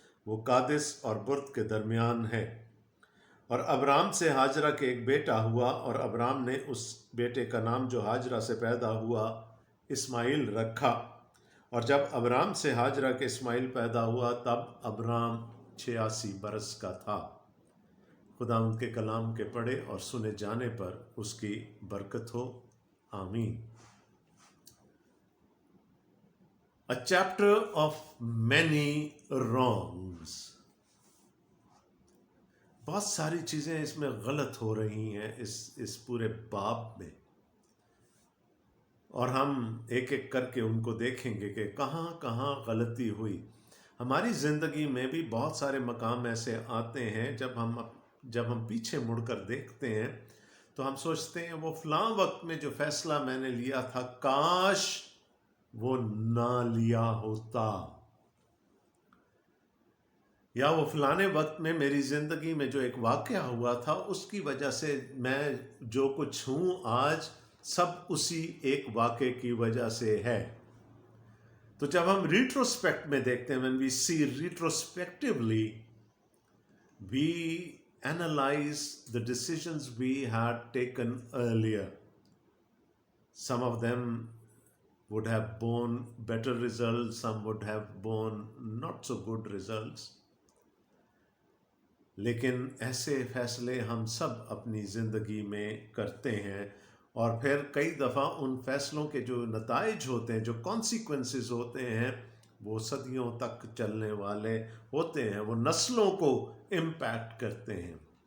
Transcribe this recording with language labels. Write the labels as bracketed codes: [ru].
[hi] वो कादिस और बुर्द के दरमियान है। और अब्राम से हाजरा के एक बेटा हुआ, और अब्राम ने उस बेटे का नाम जो हाजरा से पैदा हुआ इस्माइल रखा। और जब अब्राम से हाजरा के इस्माइल पैदा हुआ तब अब्राम 86 बरस का था। खुदा उनके कलाम के पढ़े और सुने जाने पर उसकी बरकत हो, आमीन। [en] A chapter of many wrongs. [hi] बहुत सारी चीज़ें इसमें गलत हो रही हैं इस पूरे बाब में, और हम एक एक करके उनको देखेंगे कि कहाँ कहाँ गलती हुई। हमारी ज़िंदगी में भी बहुत सारे मकाम ऐसे आते हैं जब हम पीछे मुड़कर देखते हैं तो हम सोचते हैं वो फलां वक्त में जो फ़ैसला मैंने लिया था, काश वो ना लिया होता, या वो फलाने वक्त में मेरी ज़िंदगी में जो एक वाक़या हुआ था उसकी वजह से मैं जो कुछ हूँ आज, सब उसी एक वाक़े की वजह से है। तो जब हम रिट्रोस्पेक्ट में देखते हैं, [en] when we see retrospectively, we analyze the decisions we had taken earlier. Some of them would have borne better results, some would have borne not so good results. [hi] लेकिन ऐसे फैसले हम सब अपनी ज़िंदगी में करते हैं, और फिर कई दफ़ा उन फैसलों के जो नताइज होते हैं, जो कॉन्सिक्वेंसेस होते हैं, वो सदियों तक चलने वाले होते हैं, वो नस्लों को इम्पैक्ट करते हैं।